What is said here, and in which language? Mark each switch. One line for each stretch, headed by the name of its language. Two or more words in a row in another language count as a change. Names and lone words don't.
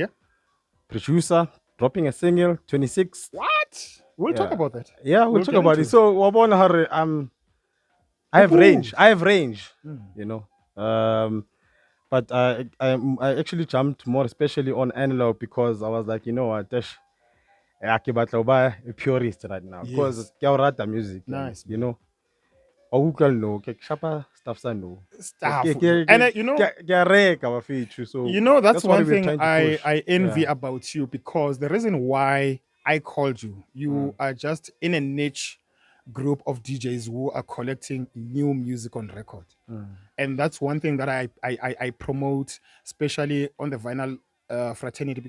English: Producer, dropping a single, 26. What? We'll talk about that. Yeah, we'll talk about it. So, I have range. Ooh. I have range. Mm. You know. But I actually jumped more, especially on analog, because I was like, you know what,
Southern Sotho: ke batla ho ba
English: a purist right now because Yes.
Southern Sotho: ke a o rata music,
English: Nice, you man.
Southern Sotho: know. Au utlwa no, ke shapa stuff sa no.
English: Stuff. And you know,
Southern Sotho: Ke a reka bafethu, so
English: that's that's what one we're thing trying to push. I envy Yeah. about you, because the reason why I called you, you are just in a niche group of DJs who are collecting new music on record. And that's one thing that I promote, especially on the vinyl fraternity.